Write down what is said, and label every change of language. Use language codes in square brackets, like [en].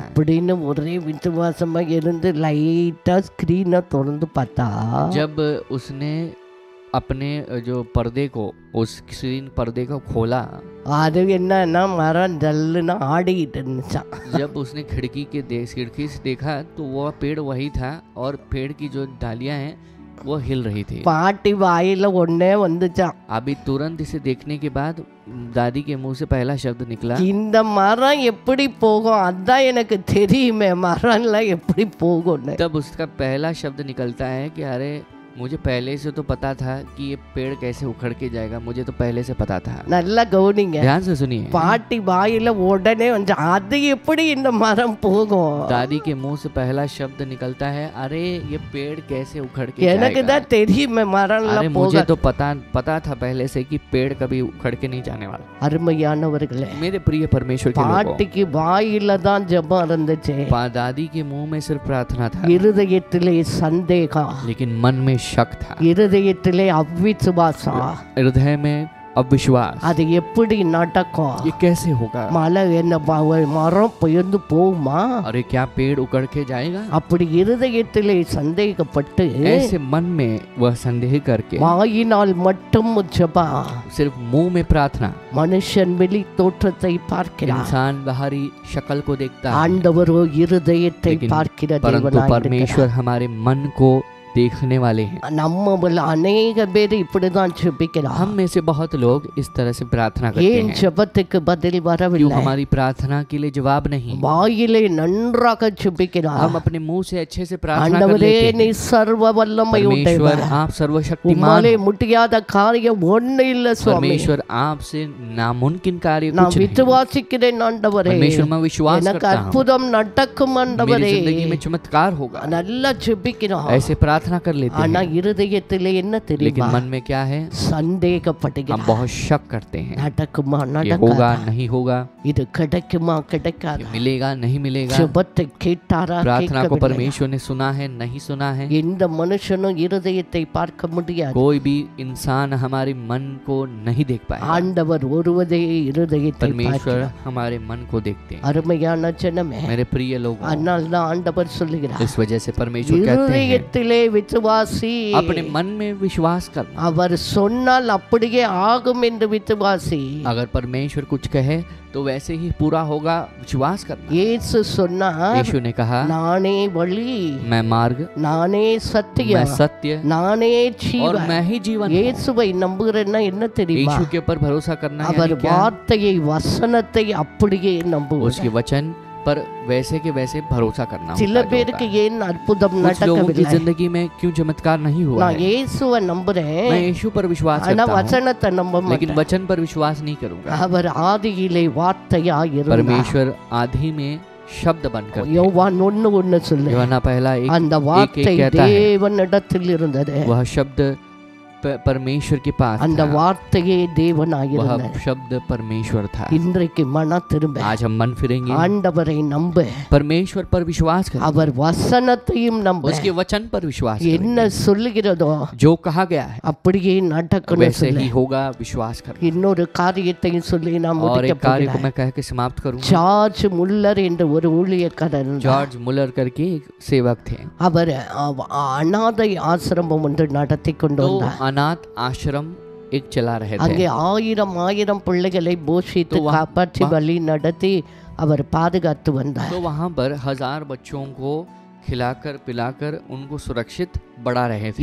[ta] அப்படின்னு ஒரே விசுவாசமா இருந்து லைட்டா ஸ்கிரீனை திறந்து பார்த்தா [hi] जब उसने अपने जो पर्दे को, उस स्क्रीन पर्दे को खोला, [ta] அது என்னன்னா மரம் ஜல்லுன்னு ஆடிக்கிட்டு இருந்துச்சான். [hi] जब उसने खिड़की से देखा तो वो पेड़ वही था और पेड़ की जो डालियां हैं वो हिल रही थी। [ta] பாட்டி வாயில ஒன்னே வந்துச்சான், [hi] अभी तुरंत इसे देखने के बाद दादी के मुंह से पहला शब्द निकला, [ta] இந்த मரம் எப்படி போகும், அதான் எனக்கு தெரியுமே மரம்லாம் எப்படி போகும்னு. [hi] तब उसका पहला शब्द निकलता है कि अरे मुझे पहले से तो पता था कि ये पेड़ कैसे उखड़ के जाएगा, मुझे तो पहले से पता था। [ta] நல்லா கவனிங்க, [hi] ध्यान से सुनिए। [ta] பாட்டி வாயில உடனே வந்து அது எப்படி இந்த மரம் போகும். [hi] दादी के मुंह से पहला शब्द निकलता है, अरे ये पेड़ कैसे उखड़ के [ta] எனக்கு [hi] जाएगा। [ta] தான் தெரியுமே [hi] अरे [ta] மரம்லாம் [hi] मुझे [ta] போக. [hi] तो पता था पहले से कि पेड़ कभी उखड़ के नहीं जाने वाला। [ta] அருமையானவர்களே, [hi] मेरे प्रिय परमेश्वर के लोगों, [ta] பாட்டிக்கு வாயில தான் ஜெபம் இருந்துச்சு, [hi] दादी के मुंह में सिर्फ प्रार्थना था, [ta] இருதயத்திலே சந்தேகம், [hi] लेकिन मन में शक था, [ta] இருதயத்திலே அவிசுவாசம். [hi] हृदय में अविश्वास। [ta] அது எப்படி நடக்கும்? [hi] ये कैसे होगा? [ta] மலை என்ன மரம் பெயர்ந்து போகுமா? [hi] अरे क्या पेड़ उखड़ के जाएगा? [ta] அப்படி இருதயத்திலே சந்தேகப்பட்டு [hi] ऐसे मन में वह संदेह करके [ta] வாயினால் மட்டும் ஜெபம். [hi] सिर्फ मुंह में प्रार्थना। [ta] மனுஷன் வெளி தோற்றத்தை பார்க்கிறான், [hi] इंसान बाहरी शक्ल को देखता है, [ta] ஆண்டவரோ இருதயத்தை [hi] लेकिन [ta] பார்க்கிற [hi] परंतु [ta] தேவனாய் [hi] परमेश्वर [ta] இருக்கிறார். [hi] हमारे मन को देखने वाले हैं। [ta] நம்மள அநேக பேர் இப்படிதான் ஜெபிக்கிறாங்க. [hi] हम में से बहुत लोग इस तरह से प्रार्थना करते [ta] ஏன் [hi] हैं। [ta] ஜெபத்துக்கு பதில் [hi] क्यों [ta] வரவில்லை? [hi] हमारी प्रार्थना के लिए जवाब नहीं? [ta] வாயிலே நன்றாக ஜெபிக்கிறார். [hi] हम अपने मुंह से अच्छे से प्रार्थना कर [ta] ஆண்டவரே [hi] लेते [ta] நீ [hi] हैं, [ta] சர்வ வல்லமை [hi] परमेश्वर [ta] உடையவர், [hi] आप सर्वशक्तिमान [ta] உம்மாலே [hi] हैं। [ta] முடியாத காரியம் ஒண்ணு இல்ல சுவாமி. [hi] परमेश्वर आपसे नामुमकिन कार्य [ta] நான் [hi] कुछ नहीं। [ta] விசுவாசிக்கிறேன் ஆண்டவரே, [hi] परमेश्वर मैं विश्वास [ta] எனக்கு [hi] करता हूँ [ta] அற்புதம் நடக்கும் [hi] मेरी [ta] ஆண்டவரே. [hi] जिंदगी में चमत्कार होगा। [ta] நல்லா ஜெபிக்கிறோம். [hi] ऐसे प्रार्थना कर लेते [ta] ஆனா [hi] हैं, [ta] இருதயத்திலே என்ன [hi] लेकिन [ta] தெரியுமா? [hi] मन में क्या है? हम [ta] சந்தேகப்படுகிறார். [hi] बहुत शक करते हैं, [ta] நடக்குமா [hi] ये [ta] நடக்காதா, [hi] होगा नहीं होगा, [ta] இது கிடைக்குமா [hi] ये [ta] கிடைக்காதா, [hi] मिलेगा नहीं मिलेगा। [ta] ஜெபத்தை கேட்டாரா [hi] प्रार्थना को [ta] கேட்கவில்லையா? [hi] परमेश्वर ने सुना है नहीं सुना है? [ta] எந்த மனுஷனும் இருதயத்தை பார்க்க முடியாது. [hi] कोई भी इंसान हमारे मन को नहीं देख पाएगा, [ta] ஆண்டவர் ஒருவரே இருதயத்தை [hi] परमेश्वर [ta] பார்க்கிறார். [hi] हमारे मन को देखते हैं। [ta] அருமையான ஜனமே, [hi] मेरे प्रिय लोगों, [ta] அதனால தான் ஆண்டவர் சொல்லுகிறார், [hi] इस वजह से परमेश्वर कहते हैं [ta] இருதயத்திலே விசுவாசி, [hi] अपने मन में विश्वास करना। [ta] அவர் சொன்னால் அப்படியே ஆகும் என்று விசுவாசி. [hi] अगर परमेश्वर कुछ कहे तो वैसे ही पूरा होगा, विश्वास करना। [ta] இயேசு சொன்னார், [hi] यीशु ने कहा [ta] நானே வழி, [hi] मैं मार्ग, [ta] நானே [hi] मैं [ta] சத்தியம், [hi] सत्य [ta] நானே [hi] और [ta] ஜீவன். [hi] मैं ही जीवन हूँ। [ta] இயேசுவை நம்புகிறேன்னா என்ன தெரியுமா? [hi] यीशु के ऊपर भरोसा करना [ta] அவர் [hi] यानी क्या? [ta] வார்த்தையை வசனத்தை அப்படியே நம்புவார். [hi] उसके वचन पर वैसे के वैसे भरोसा करना [ta] சில [hi] होता है, जो [ta] பேருக்கு [hi] होता है। [ta] ஏன் அற்புதம் [hi] कुछ लोगों की [ta] நடக்கவில்லை? [hi] जिंदगी में क्यों चमत्कार नहीं हुआ [ta] நான் [hi] है? [ta] இயேசுவை [hi] मैं [ta] நம்புறேன், [hi] यीशु पर विश्वास [ta] ஆனா [hi] करता हूँ, [ta] வசனத்தை நம்ப [hi] लेकिन [ta] மாட்டேன். [hi] वचन पर विश्वास नहीं करूंगा। [ta] அவர் ஆதியிலே வார்த்தையாய் இருந்தார். [hi] परमेश्वर आदि में शब्द बनकर थे। [ta] யோவான் 1:1 சொல்லு, [hi] यूहन्ना पहला [ta] அந்த [hi] एक [ta] வார்த்தை [hi] कहता है, [ta] தேவனிடத்தில் இருந்தது, [hi] वह शब्द परमेश्वर के पास [ta] அந்த [hi] था, [ta] வார்த்தையே தேவனாய் [hi] वह [ta] இருந்தார். [hi] शब्द परमेश्वर था। [ta] இன்றைக்கு மன திரும்ப [hi] आज हम मन फिरेंगे, [ta] ஆண்டவரை நம்ப, [hi] परमेश्वर पर विश्वास करें, [ta] அவர் வசனத்தையும் நம்ப, [hi] उसके वचन पर विश्वास [ta] என்ன [hi] करें। [ta] சொல்லுகிறதோ [hi] जो कहा गया है [ta] அப்படியே நடக்கணும் [hi] वैसे [ta] சொல்லு. [hi] ही होगा, विश्वास करें। [ta] இன்னொரு காரியத்தையும் சொல்லி நான் [hi] और [ta] முடிக்க [hi] एक कार्य को [ta] போகிறேன். [hi] मैं कह के समाप्त करूंगा। [ta] ஜார்ஜ் முல்லர் என்ற ஒரு ஊழியக்காரர் இருந்தார். [hi] जॉर्ज मुलर करके एक सेवक थे, [ta] அவர் அநாதை ஆசிரமம் ஒன்று நடத்தி கொண்டு [hi] तो [ta] வந்தார். [hi] अनाथ आश्रम एक चला रहे [ta] அங்கே [hi] थे। [ta] ஆயிரம் பிள்ளைகளை போஷித்து [hi] तो वहाँ- [ta] காப்பாற்றி வழி நடத்தி அவர் பாதுகாத்து வந்தார். [hi] तो वहाँ पर 1000 बच्चों को खिलाकर पिलाकर उनको सुरक्षित बढ़ा रहे थे।